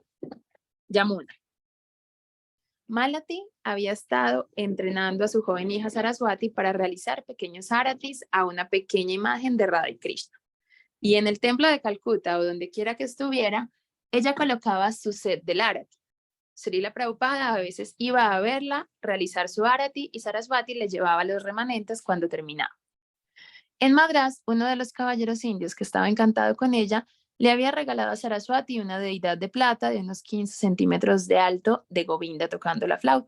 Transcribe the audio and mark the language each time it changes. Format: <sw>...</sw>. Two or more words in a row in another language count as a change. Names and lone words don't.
<es>Yamuna. Malati había estado entrenando a su joven hija Saraswati para realizar pequeños aratis a una pequeña imagen de Radha y Krishna. Y en el templo de Calcuta o donde quiera que estuviera, ella colocaba su set del arati. Srila Prabhupada a veces iba a verla realizar su arati y Saraswati le llevaba los remanentes cuando terminaba. En Madrás, uno de los caballeros indios que estaba encantado con ella le había regalado a Saraswati una deidad de plata de unos 15 centímetros de alto de Govinda tocando la flauta.</es>